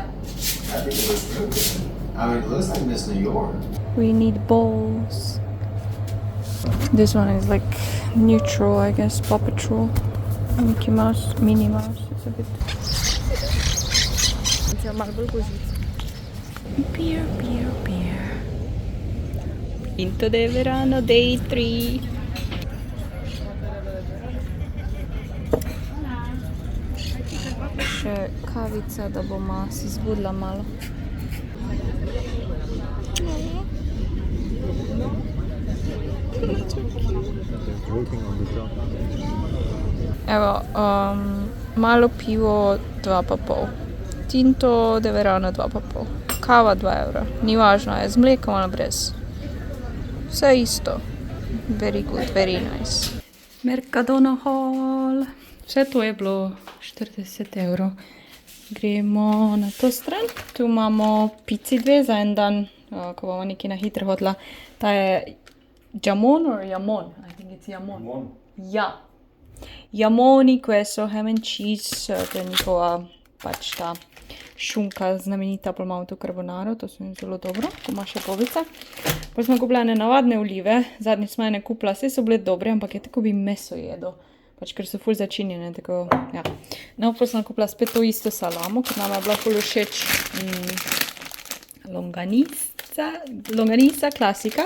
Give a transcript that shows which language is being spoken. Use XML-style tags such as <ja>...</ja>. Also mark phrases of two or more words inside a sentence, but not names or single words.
<en>I think it looks really good. I mean, it looks like Miss New York. We need bowls. This one is like neutral, I guess, Paw Patrol. Mickey Mouse, Minnie Mouse, it's a bit... It's a marble così. Beer, beer, beer. Pinto de verano, day 3.</en> <sl>Še kavica, da bomo si zbudila malo. Evo, malo pivo 2,5. Tinto de verano 2,5. Kava 2 evra. Ni važno, je z mlekom ali brez. Vse isto.</sl> <en>Very good, very nice. Mercadona Hall.</en> <sl>Vse to je bilo 40 evrov. Gremo na to stran. Tu imamo pici 2 za en dan, ko bomo nekaj na hitro hodila. Ta je</sl> <en>jamon or jamon? I think it's jamon. Jamon.</en> <sl>Ja. Jamoni, queso,</sl> <en>ham and cheese,</en> <sl>to je njihova pač ta šunka znamenita, pa imamo tu carbonaro, to so mi zelo dobro, ko ima še gobice. Pa smo kupila ene navadne olive, zadnjič smo ene kupila, vse so bile dobre, ampak je tako bi meso jedo. Pač, ker so ful začinjene, tako, ja. No, pa sem kupila spet to isto salamo, ker nam je bila ful všeč longanisa, klasika.</sl>